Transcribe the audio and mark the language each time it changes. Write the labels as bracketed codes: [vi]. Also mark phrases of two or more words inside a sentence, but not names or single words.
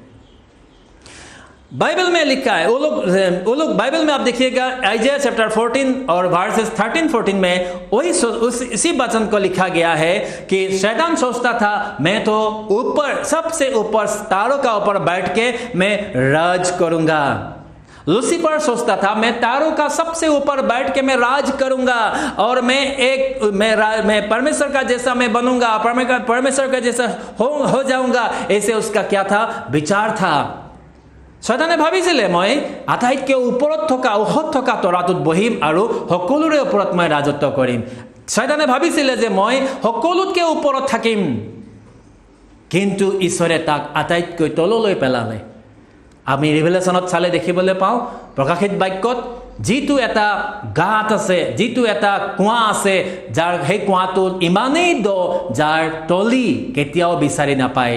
[hi] बाइबल में लिखा है, वो लोग बाइबल में आप देखिएगा आइज़ाया चैप्टर 14 और वर्सेस 13-14 में इसी वचन को लिखा गया है कि शैतान सोचता था मैं तो ऊपर, सबसे ऊपर तारों का ऊपर बैठ के मैं राज करूंगा। लूसीफर सोचता था मैं तारों का सबसे ऊपर बैठ के मैं राज करूंगा और मैं परमेश्वर का जैसा मैं बनूंगा, परमेश्वर का जैसा हो जाऊंगा। ऐसे उसका क्या था? विचार था। [as] शैताने ভাবিছিলে মই আটাইতকৈ ওপৰত থকা ওহত থকা তৰাটোত বহিম আৰু সকলোৰে ওপৰত মই ৰাজত্ব কৰিম। শৈতানে ভাবিছিলে যে মই সকলোতকৈ ওপৰত থাকিম, কিন্তু ঈশ্বৰে তাক আটাইতকৈ তললৈ পেলালে। আমি ৰিভেলেশ্যনত চালে দেখিবলৈ পাওঁ, প্ৰকাশিত বাক্যত যিটো এটা গাঁত আছে, যিটো এটা কুঁৱা আছে, যাৰ সেই কুঁৱাটো ইমানেই দ যাৰ তলি কেতিয়াও বিচাৰি নাপায়।